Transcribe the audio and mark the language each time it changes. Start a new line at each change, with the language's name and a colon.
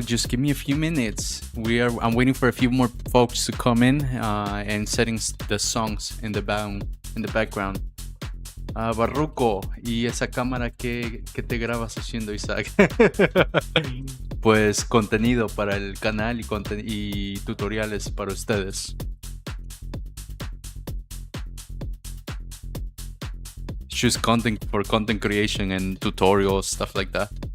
English: Just give me a few minutes. I'm waiting for a few more folks to come in and setting the songs in the background.
Spanish: Barruco, ¿y esa cámara que te grabas haciendo, Isaac? Pues contenido para el canal y tutoriales para ustedes.
English: Just content for content creation and tutorials, stuff like that.